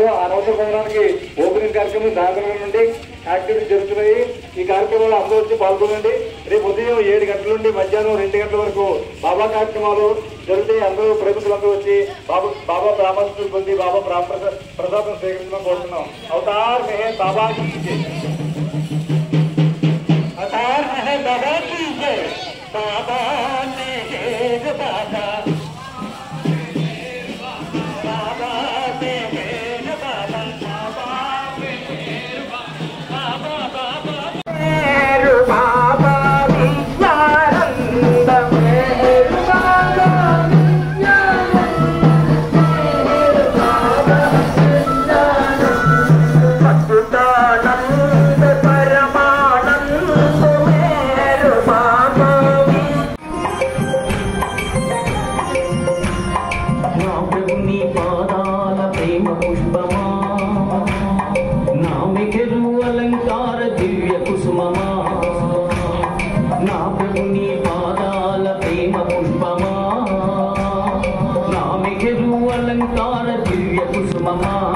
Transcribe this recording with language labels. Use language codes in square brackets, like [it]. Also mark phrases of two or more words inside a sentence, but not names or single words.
[te] ఆ నూతన భవనానికి ఓపెనింగ్ కార్యక్రమం సాయంత్రం నుండి యాక్టివిటీస్ జరుగుతున్నాయి. ఈ కార్యక్రమంలో అందరూ వచ్చి పాల్గొనండి. రేపు ఉదయం 7 గంటల నుండి మధ్యాహ్నం 2 గంటల వరకు బాబా కార్యక్రమాలు జరుగుతాయి. అందరూ ప్రభుత్వాలందరూ వచ్చి బాబా ప్రామాణికతలు పొంది బాబా ప్రసాదం స్వీకరించడం కోరుతున్నాం. [hi] అవతార్ మెహర్ బాబా की जय, अवतार मेहर बाबा की जय, बाबा मेहर बाबा, बाबा मेहर बाबा, बाबा मेहर बाबा, बाबा मेहर बाबा विद्यानंद मेहर बाबा, मेहर बाबा सच्चिदानंद परमानंद मेहर बाबा. [te] నా ప్రభుని పాదాల ప్రేమ పుష్పమా, నా మెకెరు అలంకార దివ్య కుసుమమా, నా ప్రభుని పాదాల ప్రేమ పుష్పమా, నా మెకెరు అలంకార దివ్య కుసుమమా,